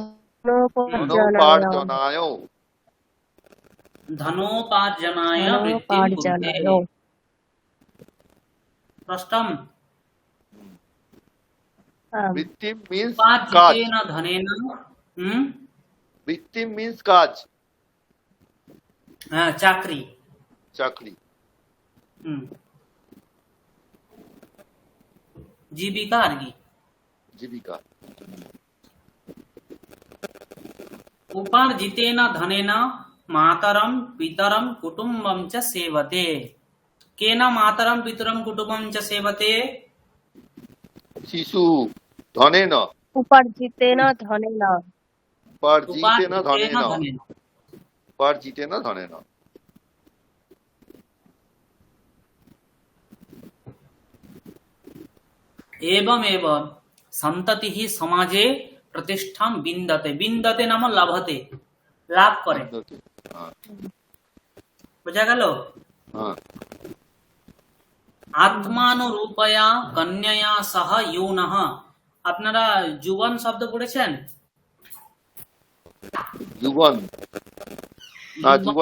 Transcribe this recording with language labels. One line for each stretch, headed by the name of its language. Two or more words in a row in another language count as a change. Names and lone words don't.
Sanskrit: वृत्तिं कुरुते। स्पष्टं? वृत्तिं मीन्स उपार्जितेन धनेन वृत्तिं मीन्स काज
Bangla: चाकरी। चाकरी। जीविका আর কি? जीविका।
Sanskrit: उपार्जितेन धनेन मातरं पितरं कुटुम्बं च सेवते। केन मातरं पितरं कुटुम्बं च सेवते? शिशु धनेन। उपार्जितेन धनेन। उपार्जितेन धनेन। एवमेव सन्ततिः समाजे प्रतिष्ठां विन्दते। विन्दते नाम लभते,
Bangla: লাভ করে। বোঝা গেল?
Sanskrit: আত্মানুরূপয়া কন্যয়া সহ ইউনঃ।
Bangla: আপনারা যুবন শব্দ পড়েছেন? যুবন না, যুবন